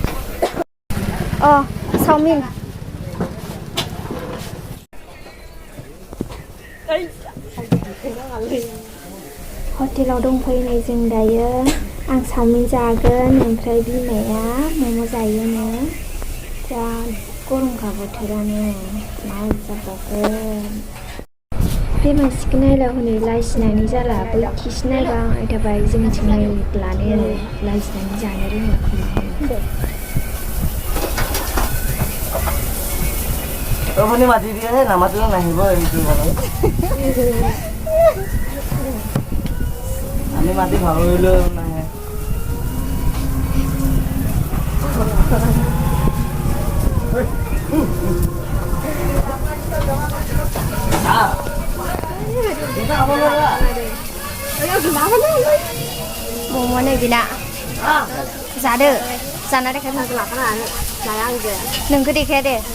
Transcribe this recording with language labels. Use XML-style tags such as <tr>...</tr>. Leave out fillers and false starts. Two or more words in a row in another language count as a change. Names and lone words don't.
<brx>चावमिन हटेलाव दंफैनाय जों दायो आं चावमिन जागोन ओमफ्राय बिमाया मम' जायोनो जा गरमखा बोथोरानो मा जाबावगोन बे मानसिखौ नायला हनै लाजिनानै जाला बैखिसो नायबाय थाबाय जोंथिं नायब्लानो लाजिनानै जानो रोङो</brx> <as>আপুনি মাতি দিয়েহে নামাতিলেও নাহিব এইটো আমি মাতি ভাবিলেও নাহে</as> <brx>मम'नो बिना जादो जाना देखाय नोंखौ देखाया दे</brx>